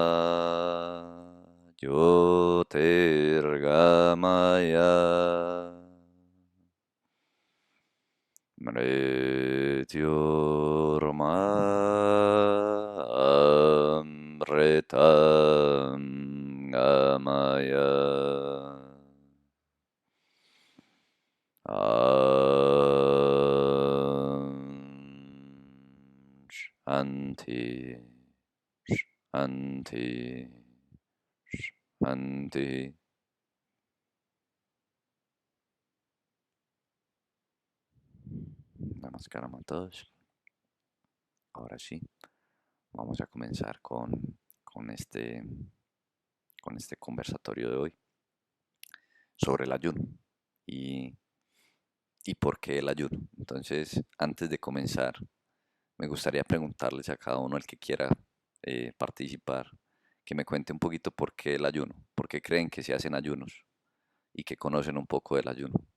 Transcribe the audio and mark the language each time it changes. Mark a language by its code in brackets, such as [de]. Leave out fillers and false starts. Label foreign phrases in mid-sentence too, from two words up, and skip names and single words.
[sa] ज्योतिर्गमय मृत्योर्मा अमृतं गमय शान्ति शान्ति शान्ति. [es] Namaskaram a todos. Ahora sí, vamos a comenzar con este, con este conversatorio de hoy sobre el ayuno y, y por qué el ayuno. Entonces, antes de comenzar, me gustaría preguntarles a cada uno el que quiera participar, que me cuente un poquito por qué el ayuno, por qué creen que se hacen ayunos y que conocen un poco del ayuno.